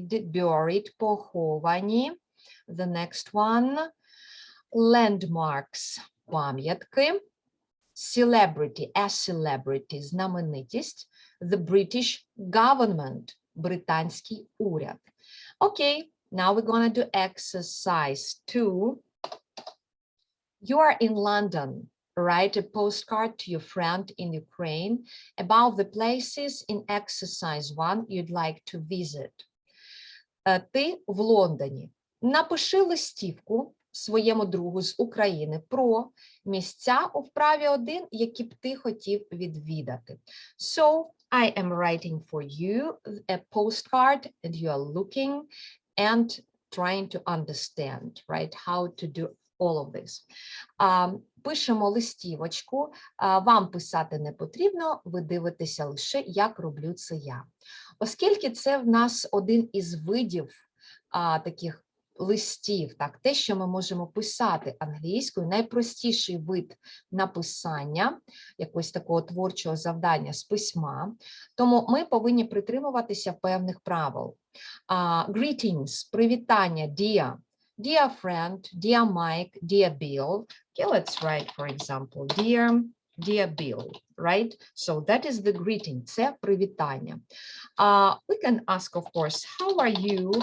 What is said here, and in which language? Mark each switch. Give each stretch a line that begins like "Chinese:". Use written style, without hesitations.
English: Buried, поховані. The next one. Landmarks,
Ukrainian: пам'ятки,
English: celebrity, a celebrity,
Ukrainian: знаменитість,
English: the British government,
Ukrainian: британський уряд.
English: Okay, now we're going to do exercise 2. You are in London. Write a postcard to your friend in Ukraine about the places in exercise 1 you'd like to visit.
Ukrainian: Ти в Лондоні. Напиши листівку своєму другу з України про місця у вправі 1, які б ти хотів відвідати.
English: So, I am writing for you a postcard and you are looking and trying to understand, right, how to do all of this.
Ukrainian: Пишемо листівочку, вам писати не потрібно, ви дивитеся лише, як роблю це я. Оскільки це в нас один із видів таких листів, так, те, що ми можемо писати англійською, найпростіший вид написання, якогось такого творчого завдання з письма, тому ми повинні притримуватися певних правил.
English: Greetings,
Ukrainian: привітання,
English: dear friend, dear Mike, dear Bill. Okay, let's write, for example, dear dear Bill, right? So that is the greeting,
Ukrainian: це привітання.
English: We can ask, of course, how are you?